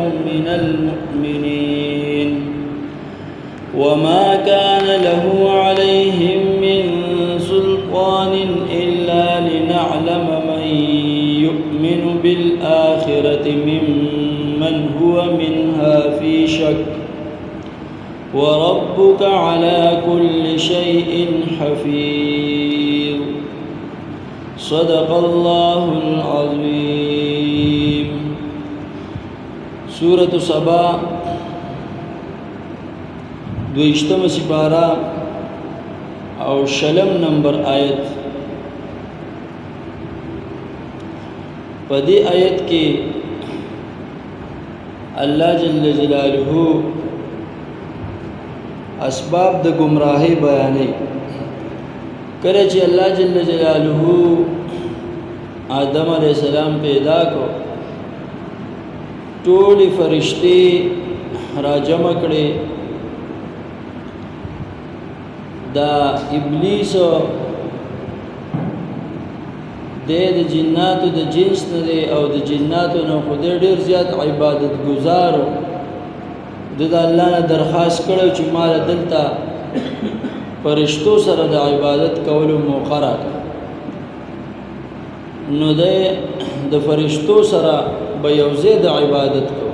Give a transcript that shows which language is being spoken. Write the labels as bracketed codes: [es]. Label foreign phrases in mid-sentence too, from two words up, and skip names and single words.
[ar] من المؤمنين وما كان له عليهم من سلطان إلا لنعلم من يؤمن بالآخرة ممن هو منها في شك وربك على كل شيء حفيظ صدق الله العظيم. [ps] سورة سبا دویشتم سپارہ او شلم نمبر آیت. پدی آیت کی [ar] اللہ جل جلالہ [ps] اسباب د گمراہی بیانی کرے چی [ar] اللہ جل جلالہ [ps] آدم [ar] علیہ السلام [ps] پیدا کو ټول فرشتے را جمع کړي دا ابلیس د جناتو د جنس نه دی او د جناتو نه خو ډیر زیات عبادت گزارو د الله نه درخواست کړو چې مال دلته فرشتو سره د عبادت کولو موقع راکړه نو د فرشتو سره به یو ځای د عبادت کو.